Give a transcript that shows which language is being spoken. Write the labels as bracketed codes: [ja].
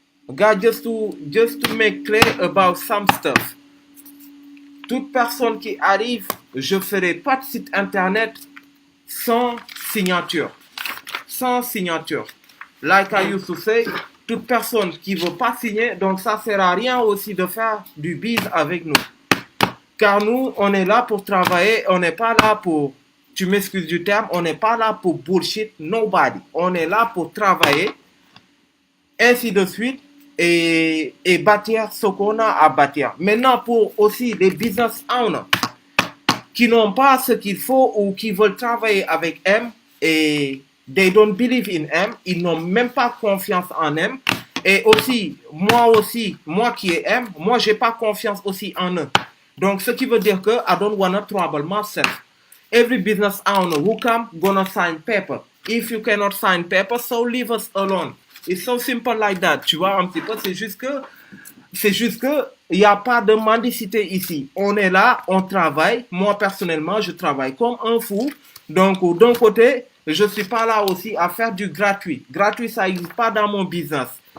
[en] Guys, just to make clear about some stuff. [fr] Toute personne qui arrive, je ferai pas de site internet sans signature. Sans signature. [en] Like I used to say, [fr] toute personne qui veut pas signer, donc ça sert à rien aussi de faire du biz avec nous. Car nous, on est là pour travailler, on n'est pas là pour, tu m'excuses du terme, on n'est pas là pour [en] bullshit nobody. [fr] On est là pour travailler, ainsi de suite, et bâtir ce qu'on a à bâtir. Maintenant, pour aussi les business owners qui n'ont pas ce qu'il faut ou qui veulent travailler avec M et [en] they don't believe in M, [fr] ils n'ont même pas confiance en M. Et aussi, moi qui est M, moi j'ai pas confiance aussi en eux. Donc, ce qui veut dire que [en] I don't wanna trouble myself. Every business owner who come gonna sign paper. If you cannot sign paper, so leave us alone. It's so simple like that. [fr] Tu vois, un petit peu, c'est juste que il n'y a pas de mendicité ici. On est là, on travaille. Moi, personnellement, je travaille comme un fou. Donc, d'un côté, je suis pas là aussi à faire du gratuit. Gratuit, ça n'existe pas dans mon business.